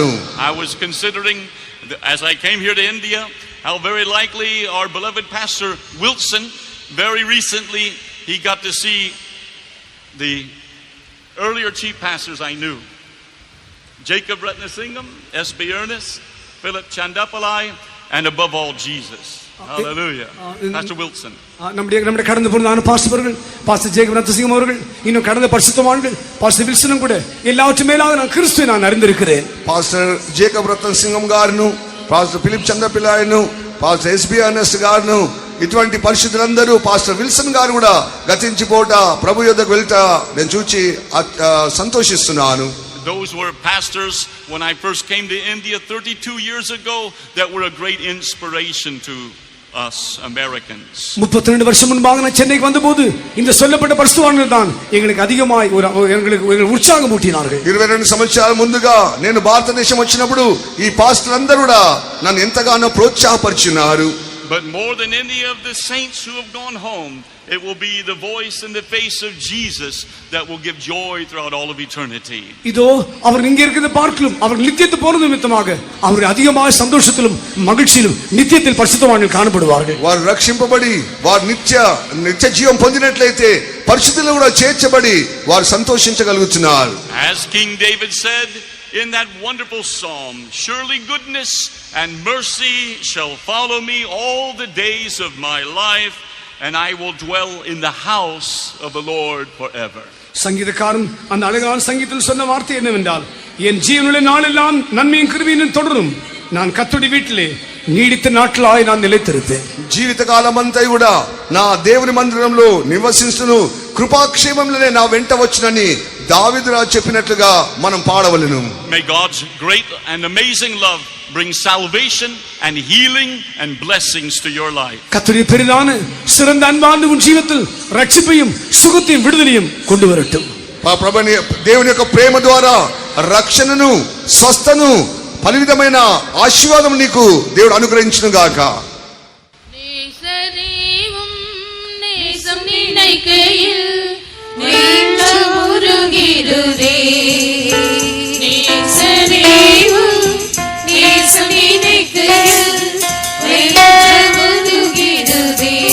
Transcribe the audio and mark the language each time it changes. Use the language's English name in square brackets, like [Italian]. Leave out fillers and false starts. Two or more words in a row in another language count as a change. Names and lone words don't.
[English] I was considering as I came here to India how very likely our beloved pastor Wilson very recently he got to see the earlier chief pastors I knew, Jacob Ratnasingham, S.B. Ernest, Philip Chandapalai, and above all Jesus. Hallelujah. Pastor Wilson. [Tamil] நம்முடைய கடந்து போன பாஸ்டர்கள், பாஸ்டர் ஜேக்கப் ரத்னசிங்கம் அவர்கள், இன்னும் கடந்த பரிசுத்தவான்கள் பாஸ்டர் வில்சனும் கூட எல்லாவற்றும் மேலாக நான் கிறிஸ்துவை நான் அறிந்திருக்கிறேன். [Telugu] పాస్టర్ జేకబ్ రత్నసింగం గారును, పాస్టర్ ఫిలిప్ చంద్రపిల్లాయను, పాస్టర్ ఎస్బి ఎర్నెస్ట్ గారును, ఇటువంటి పరిశుద్ధులందరూ పాస్టర్ విల్సన్ గారు కూడా గతించిపోట ప్రభు యొద్దకు వెళ్తా నేను చూచి సంతోషిస్తున్నాను. [English] Those were pastors when I first came to India 32 years ago that were a great inspiration to us Americans. [Tamil] 32 வருஷம் முன்பாக நான் சென்னைக்கு வந்தபோது இந்த சொல்லப்பட்ட பரிசுத்தவான்கள் தான் எங்களுக்கு அதிகமாய் எங்களுக்கு உற்சாகம் ஊட்டினார்கள். [Telugu] 22 సంవత్సరాల ముందుగా నేను భారతదేశం వచ్చినప్పుడు ఈ పాస్టర్లు అందరూ కూడా నన్ను ఎంతగానో ప్రోత్సాహపరిచినారు. [English] But more than any of the saints who have gone home, it will be the voice and the face of Jesus that will give joy throughout all of eternity. [Tamil] இதோ அவர் இங்கே இருக்கிறத பார்க்கலாம், அவர் நித்தியத்தை போன நிமித்தமாக அவர் அதிகமாக சந்தோஷத்திலும் மகிழ்ச்சியிலும் நித்தியத்தில் பரிசுத்தவான்கள் காணப்படுவார்கள். [Telugu] వారు రక్షింపబడి వారు నిత్య జీవం పొందినట్లయితే పరిశుద్ధులు కూడా చేర్చబడి వారు సంతోషించగలుగుతున్నారు. [English] As King David said in that wonderful psalm, surely goodness and mercy shall follow me all the days of my life, and I will dwell in the house of the Lord forever. [Tamil] சங்கீதக்காரன் அந்த அழகான சங்கீதத்தில் சொன்ன வார்த்தை என்னவென்றால், என் ஜீவனுள்ள நாளெல்லாம் நன்மையும் கிருபையும் தொடரும், நான் கர்த்தருடைய வீட்டிலே நீடித்த நாட்களாய் நான் நிலைத்திருப்பேன். [Telugu] జీవితకాలమంతా కూడా నా దేవుని మందిరంలో నివసించును, కృపాక్షేమములనే నా వెంట వచ్చునని దావీదు రాజు చెప్పినట్లుగా మనం పాడవలెను. [English] May God's great and amazing love bring salvation and healing and blessings to your life. [Tamil] கர்த்தருடைய பெரிதான சிறந்த அன்பான உன் ஜீவிதத்தில் ரட்சிப்பையும் சுகத்தையும் விடுதலையும் கொண்டு வரட்டும். [Telugu] ప్రభుని దేవుని యొక్క ప్రేమ ద్వారా రక్షణను, స్వస్థను, పలువిధమైన ఆశీర్వాదం నీకు దేవుడు అనుగ్రహించును గాక. [Tamil] நேசரேவும் நேசம் நினைக்கையில் நெஞ்சம் உருகிடுதே. நேசரேவும் நேசம் நினைக்கையில் நெஞ்சம் உருகிடுதே.